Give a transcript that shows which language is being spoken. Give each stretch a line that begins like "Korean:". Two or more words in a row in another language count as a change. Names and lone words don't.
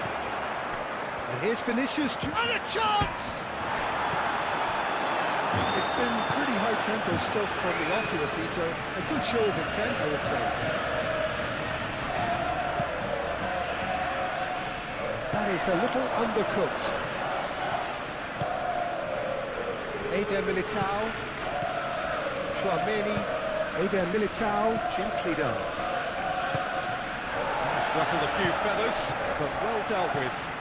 English: And here's Vinicius. And a chance! It's been pretty high-tempo stuff from the off here, Peter. A good show of intent, I would say. That is a little undercooked. Eder Militao. Chouameni. Eder Militao. Gently done. That's ruffled a few feathers, but well dealt with.